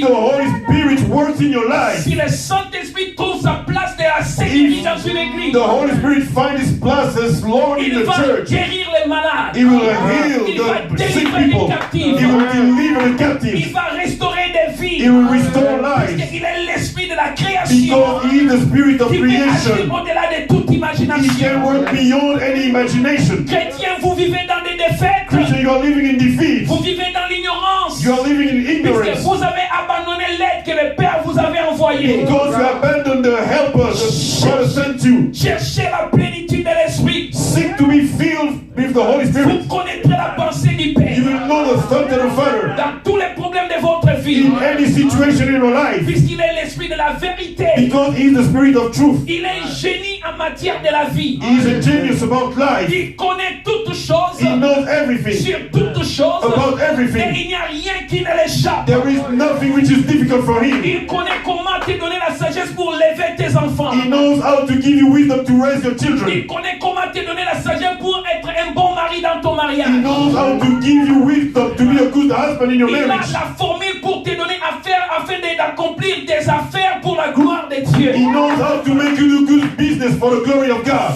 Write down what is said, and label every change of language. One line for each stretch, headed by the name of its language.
English: the Holy Spirit works in your life,
French: si le Saint-Esprit trouve sa place de la série dans une église,
English: the Holy Spirit finds his place as Lord in
French: il
English: the
French: va
English: church.
French: guérir les malades.
English: He will heal
French: Il va
English: the sick
French: délivrer les
English: people.
French: captifs.
English: He will deliver the
French: Il
English: captives.
French: va restaurer des vies.
English: He will restore lives.
French: Parce qu'il est l'esprit de la création
English: Because he is the spirit of
French: qui peut agir
English: creation.
French: au-delà de toute
English: He
French: imagination.
English: can work beyond any imagination.
French: Chrétiens, vous vivez dans des défaites.
English: Christian, you are living in defeat.
French: Vous vivez dans l'ignorance.
English: You are living in
French: Puisque
English: ignorance.
French: vous avez abandonné l'aide que le Père vous avait envoyée.
English: Because you abandoned the helper that God has sent you.
French: Cherchez la plénitude de l'esprit.
English: Seek to be filled with the Holy Spirit.
French: Vous connaîtrez la pensée du
English: You
French: Père.
English: will know the thought of the Father
French: Dans tous les problèmes de votre vie.
English: in any situation in your life.
French: Puisqu'il est l'esprit de la vérité.
English: Because he is the spirit of truth.
French: Il est un génie en matière de la vie.
English: He is a genius about life.
French: Il connaît toutes choses.
English: He knows everything
French: Sur toutes choses.
English: about
French: Et
English: everything.
French: il n'y a rien qui ne l'échappe.
English: There is nothing which is difficult for him.
French: Il connaît comment te donner la sagesse pour lever tes enfants.
English: He knows how to give you wisdom to raise your children.
French: Il connaît comment te donner la sagesse pour être un bon mari dans ton
English: He
French: mariage.
English: knows how to give you wisdom to be a good husband in your
French: Il a
English: marriage.
French: la formule pour te donner affaire afin d'accomplir des affaires pour la gloire de Dieu.
English: He knows how to make you do good business for the glory of God.